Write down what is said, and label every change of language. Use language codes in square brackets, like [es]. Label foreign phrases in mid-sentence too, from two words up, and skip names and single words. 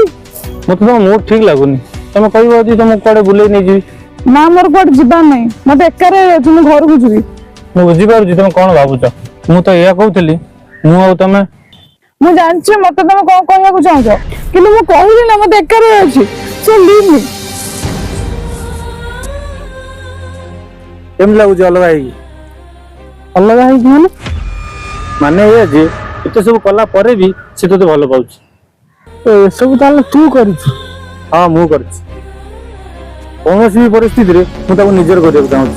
[or] ମତେ ତମ ମୁଡ୍ ଠିକ ଲାଗୁନି। ତମେ କହିବ ଯଦି ତମକୁ କୁଆଡେ ବୁଲେଇ ନେଇଯିବି। ନା ମୋର କୁଆଡେ ଯିବାର ନାହିଁ, ମତେ ଏକାରେ ଅଛି, ମୁଁ ଘରକୁ ଯିବି। ମୁଁ ବୁଝିପାରୁଛି ତମେ କଣ ଭାବୁଛ। ମୁଁ ତ ଏଇଆ କହୁଥିଲି, ମୁଁ ଆଉ ତମେ। ମୁଁ ଜାଣିଛି ମତେ ତମେ କଣ କହିବାକୁ ଚାହୁଁଛ, କିନ୍ତୁ ମୁଁ କହିଲି ନା ମତେ ଏକାରେ ଅଛି। [en] So leave me. [or] କେମିତି ଲାଗୁଛି ଅଲଗା ହେଇକି? ଅଲଗା ହେଇକି ମାନେ ଏଇଆ ଯେ ଏତେ ସବୁ କଲା ପରେ ବି ସେ ତତେ ଭଲ ପାଉଛି। ଏସବୁ ତାହେଲେ ତୁ କରିଛୁ? ହଁ ମୁଁ କରିଛି। କୌଣସି ବି ପରିସ୍ଥିତିରେ ମୁଁ ତାକୁ ନିଜର କରିବାକୁ ଚାହୁଁଛି।